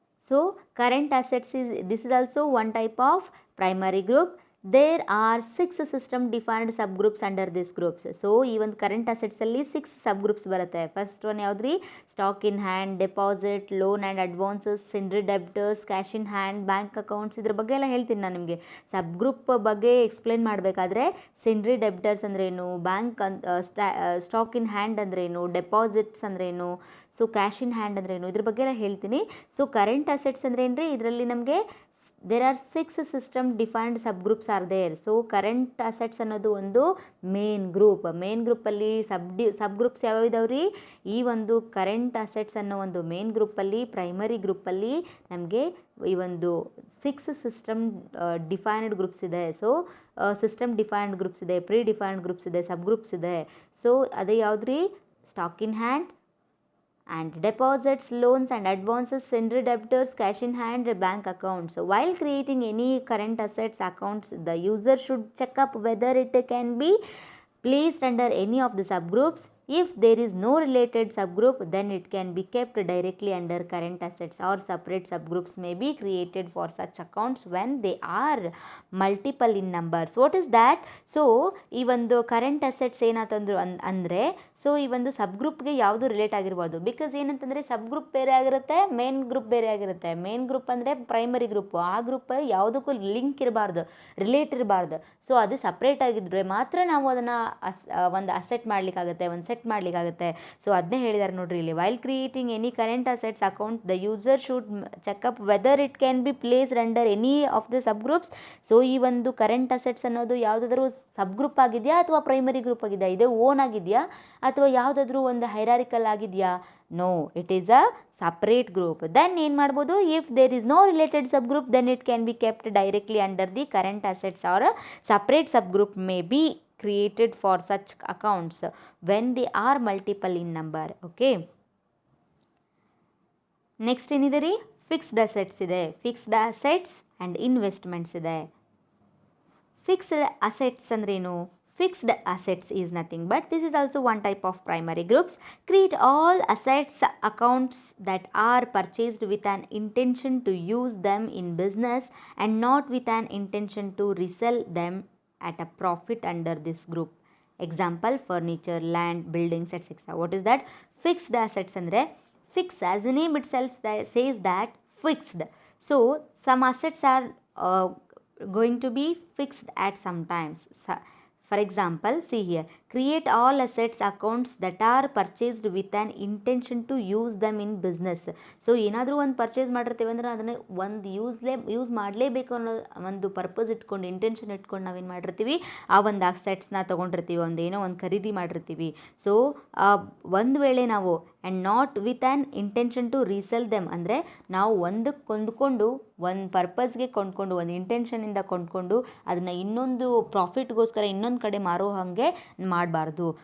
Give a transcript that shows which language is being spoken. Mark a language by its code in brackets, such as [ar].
[en] So current assets this is also one type of primary group. There are 6 system defined subgroups under these groups. [kn] So ಈ ಒಂದು current ಅಸೆಟ್ಸಲ್ಲಿ 6 ಸಬ್ಗ್ರೂಪ್ಸ್ ಬರುತ್ತೆ. First one ಯಾವುದ್ರಿ? [en] Stock in hand, deposit, loan and advances, sundry debtors, cash in hand, bank accounts. [kn] ಇದ್ರ ಬಗ್ಗೆ ಎಲ್ಲ ಹೇಳ್ತೀನಿ ನಾನು ನಿಮಗೆ. ಸಬ್ಗ್ರೂಪ್ ಬಗ್ಗೆ ಎಕ್ಸ್ಪ್ಲೇನ್ ಮಾಡಬೇಕಾದ್ರೆ ಸಿಂಡ್ರಿ ಡೆಬ್ಟರ್ಸ್ ಅಂದ್ರೇನು, ಬ್ಯಾಂಕ್ ಸ್ಟಾಕ್ ಇನ್ ಹ್ಯಾಂಡ್ ಅಂದ್ರೇನು, ಡೆಪಾಸಿಟ್ಸ್ ಅಂದ್ರೇನು, ಸೊ ಕ್ಯಾಶ್ ಇನ್ ಹ್ಯಾಂಡ್ ಅಂದ್ರೇನು, ಇದ್ರ ಬಗ್ಗೆ ಎಲ್ಲ ಹೇಳ್ತೀನಿ. [en] so current assets [kn] ಅಂದ್ರೆ ಏನ್ರಿ? ಇದರಲ್ಲಿ ನಮಗೆ [en] There are 6 system defined subgroups are there. [kn] So current assets ಅನ್ನೋದು ಒಂದು ಮೇನ್ ಗ್ರೂಪ್. ಮೇನ್ ಗ್ರೂಪಲ್ಲಿ ಸಬ್ಗ್ರೂಪ್ಸ್ ಯಾವ್ಯಾವ ಇದಾವ್ರಿ? ಈ ಒಂದು ಕರೆಂಟ್ ಅಸೆಟ್ಸ್ ಅನ್ನೋ ಒಂದು ಮೇನ್ ಗ್ರೂಪಲ್ಲಿ, ಪ್ರೈಮರಿ ಗ್ರೂಪಲ್ಲಿ ನಮಗೆ ಈ ಒಂದು 6 ಸಿಸ್ಟಮ್ ಡಿಫೈನ್ಡ್ ಗ್ರೂಪ್ಸ್ ಇದೆ. ಸೊ ಸಿಸ್ಟಮ್ ಡಿಫೈನ್ಡ್ ಗ್ರೂಪ್ಸ್ ಇದೆ, ಪ್ರೀ ಡಿಫೈನ್ಡ್ ಗ್ರೂಪ್ಸ್ ಇದೆ, ಸಬ್ಗ್ರೂಪ್ಸ್ ಇದೆ. ಸೊ ಅದೇ ಯಾವುದ್ರಿ? [en] Stock in hand and deposits, loans and advances, sundry debtors, cash in hand, bank accounts. So while creating any current assets accounts, the user should check up whether it can be placed under any of the subgroups. If there is no related subgroup, then it can be kept directly under current assets, or separate subgroups may be created for such accounts when they are multiple in numbers. What is that? [kn] So ಈ ಒಂದು current assets ಏನಾತಂದ್ರು ಅಂದರೆ, so ಈ ಒಂದು ಸಬ್ ಗ್ರೂಪ್ಗೆ ಯಾವುದು relate ಆಗಿರ್ಬೋದು. Because ಏನಂತಂದರೆ ಸಬ್ group ಬೇರೆ ಆಗಿರುತ್ತೆ, ಮೇನ್ ಗ್ರೂಪ್ ಬೇರೆ ಆಗಿರುತ್ತೆ. ಮೇನ್ ಗ್ರೂಪ್ ಅಂದರೆ ಪ್ರೈಮರಿ ಗ್ರೂಪು. ಆ ಗ್ರೂಪ್ ಯಾವುದಕ್ಕೂ ಲಿಂಕ್ ಇರಬಾರ್ದು, ರಿಲೇಟ್ ಇರಬಾರ್ದು. ಸೊ ಅದು ಸಪ್ರೇಟ್ ಆಗಿದ್ರೆ ಮಾತ್ರ ನಾವು ಅದನ್ನು ಒಂದು ಅಸೆಟ್ ಮಾಡಲಿಕ್ಕಾಗುತ್ತೆ, ಒಂದು ಸೆಟ್ ಸೆಲೆಕ್ಟ್ ಮಾಡಲಿಕ್ಕಾಗುತ್ತೆ. ಸೊ ಅದನ್ನೇ ಹೇಳಿದ್ದಾರೆ ನೋಡ್ರಿ ಇಲ್ಲಿ, [en] While creating any current assets account the user should check up whether it can be placed under any of the sub groups. [kn] So ಈ ಒಂದು ಕರೆಂಟ್ ಅಸೆಟ್ಸ್ ಅನ್ನೋದು ಯಾವುದಾದ್ರೂ ಸಬ್ ಗ್ರೂಪ್ ಆಗಿದೆಯಾ ಅಥವಾ ಪ್ರೈಮರಿ ಗ್ರೂಪ್ ಆಗಿದೆಯಾ, ಇದೇ ಓನ್ ಆಗಿದೆಯಾ ಅಥವಾ ಯಾವುದಾದ್ರೂ ಒಂದು ಹೈರಾರಿಕಲ್ ಆಗಿದೆಯಾ? [en] No, it is a separate group. Then [kn] ಏನು ಮಾಡ್ಬೋದು, [en] If there is no related sub group then it can be kept directly under the current assets or separate sub group may be created for such accounts when they are multiple in number. [kn] Okay, next ಏನಿದೆ ರೀ, fixed assets ಇದೆ. Fixed assets and investments ಇದೆ. Fixed assets ಅಂದ್ರೇನು? [en] Fixed assets is nothing but this is also one type of primary groups. Create all assets accounts that are purchased with an intention to use them in business and not with an intention to resell them at a profit under this group. Example, furniture, land, buildings, etc. What is that? Fixed assets andre fix, as the name itself says that fixed. So some assets are going to be fixed at some times. For example, see here, create all assets accounts that are purchased with an intention to use them in business. [kn] So ಏನಾದರೂ ಒಂದು purchase ಮಾಡಿರ್ತೀವಿ ಅಂದರೆ ಅದನ್ನು ಒಂದು use ಮಾಡಲೇಬೇಕು ಅನ್ನೋ ಒಂದು purpose ಇಟ್ಕೊಂಡು, ಇಂಟೆನ್ಷನ್ ಇಟ್ಕೊಂಡು ನಾವೇನು ಮಾಡಿರ್ತೀವಿ, ಆ ಒಂದು ಅಸೆಟ್ಸ್ನ ತೊಗೊಂಡಿರ್ತೀವಿ, ಒಂದು ಏನೋ ಒಂದು ಖರೀದಿ ಮಾಡಿರ್ತೀವಿ. ಸೊ ಒಂದು ವೇಳೆ ನಾವು [en] and not with an intention to resell them, [kn] ಅಂದರೆ ನಾವು ಒಂದಕ್ಕೆ ಕೊಂಡ್ಕೊಂಡು ಒಂದು ಪರ್ಪಸ್ಗೆ ಕೊಂಡ್ಕೊಂಡು ಒಂದು ಇಂಟೆನ್ಷನಿಂದ ಕೊಂಡ್ಕೊಂಡು ಅದನ್ನು ಇನ್ನೊಂದು ಪ್ರಾಫಿಟ್ಗೋಸ್ಕರ ಇನ್ನೊಂದು ಕಡೆ ಮಾರೋ ಹಾಗೆ ಮಾಡಬಾರ್ದು.